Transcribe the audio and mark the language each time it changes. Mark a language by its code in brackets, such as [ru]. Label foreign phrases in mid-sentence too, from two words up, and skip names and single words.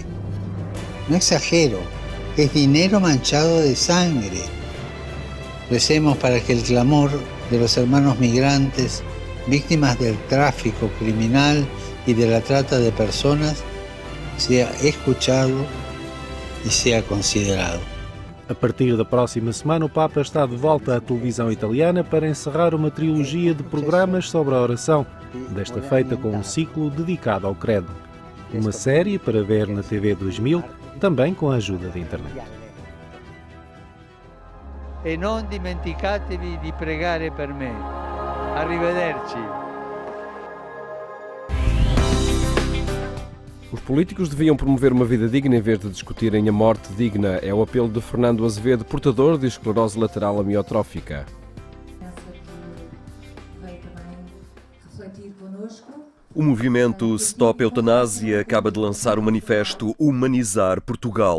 [es] No exagero, es dinero manchado de sangre. Recemos para que el clamor de los hermanos migrantes, víctimas del tráfico criminal y de la trata de personas, sea escuchado e sea considerado. [pt] A partir da próxima semana, o Papa está de volta à televisão italiana para encerrar uma trilogia de programas sobre a oração, desta feita com um ciclo dedicado ao credo. Uma série para ver na TV 2000, também com a ajuda da internet. [it] E non dimenticatevi di pregare per me. Arrivederci. [pt] Os políticos deviam promover uma vida digna em vez de discutirem a morte digna. É o apelo de Fernando Azevedo, portador de esclerose lateral amiotrófica. O movimento Stop Eutanásia acaba de lançar o manifesto Humanizar Portugal.